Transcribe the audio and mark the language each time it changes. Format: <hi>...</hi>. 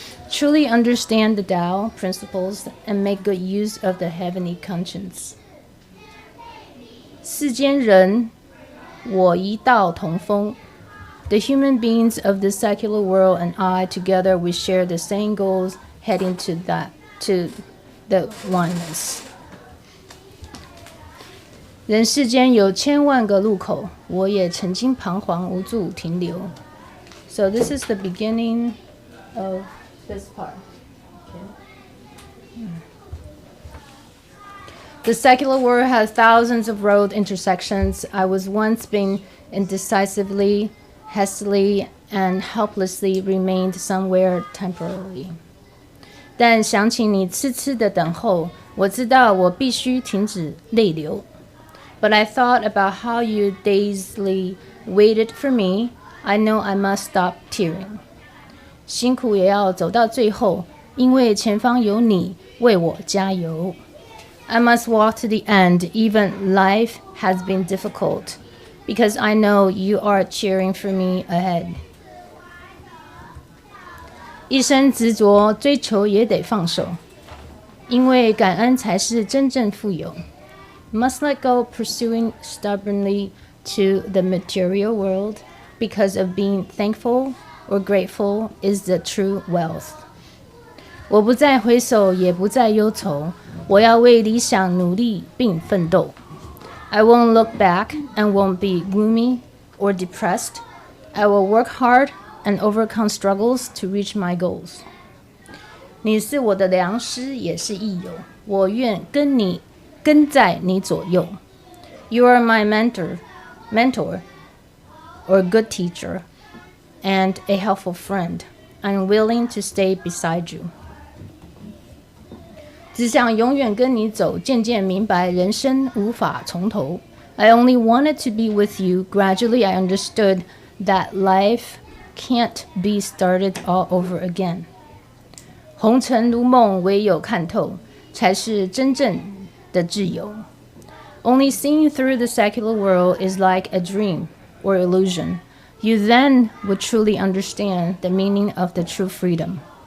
<en>Truly understand the Tao principles and make good use of the heavenly conscience.</en> <zh>世间人我一道同风.</zh> <en>The human beings of the secular world and I together we share the same goals heading to the oneness.</en> <zh>人世间有千万个路口，我也曾经彷徨无助停留.</zh> <en>So this is the beginning of this part. Okay. The secular world has thousands of road intersections. I was once being indecisively, hastily, and helplessly remained somewhere temporarily.</en> <zh>但想起你痴痴的等候，我知道我必须停止泪流.</zh> <en>But I thought about how you dazedly waited for me. I know I must stop tearing.</en> <zh>辛苦也要走到最后，因为前方有你为我加油.</zh> <en>I must walk to the end, even life has been difficult, because I know you are cheering for me ahead.</en> <zh>一生执着追求也得放手，因为感恩才是真正富有.</zh> <en>Must let go pursuing stubbornly to the material world, because of being thankful or grateful is the true wealth.</en> <zh>我不再回首，也不再忧愁，我要为理想努力并奋斗.</zh> <en>I won't look back and won't be gloomy or depressed. I will work hard and overcome struggles to reach my goals.</en> <zh>你是我的良师，也是益友，我愿跟在你左右.</zh> <en>You are my mentor, or good teacher, and a helpful friend. I'm willing to stay beside you.</en> <zh>只想永远跟你走，渐渐明白人生无法从头.</zh> <en>I only wanted to be with you. Gradually, I understood that life can't be started all over again.</en> <zh>红尘如梦，唯有看透，才是真正的自由.</zh> <en>Only seeing through the secular world is like a dream or illusion. You then would truly understand the meaning of the true freedom.</en>